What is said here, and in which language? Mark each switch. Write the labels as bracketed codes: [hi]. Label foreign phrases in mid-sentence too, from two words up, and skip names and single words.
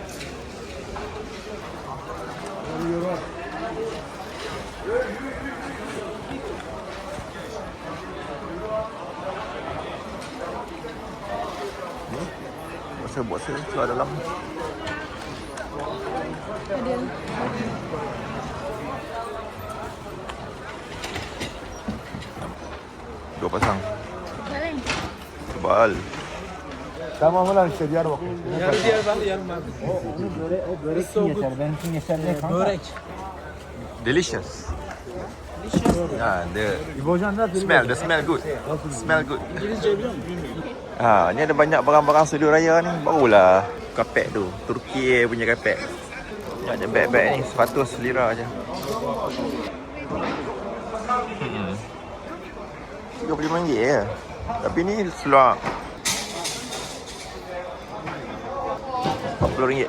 [ms] Boxer keluar dalam. Ada. Dua pasang. Jalan. Tebal. [tr] Tamam ulan işte Diyarbakır. [ms] Delicious. [en] The smell good. Smell good. [ms] Ni ada banyak barang-barang seluruh raya ni. Barulah kapek tu. Turki punya kapek. Ni ada beg-beg ni 100 lira je. 35 ringgit je. Tapi ni seluar 40 ringgit.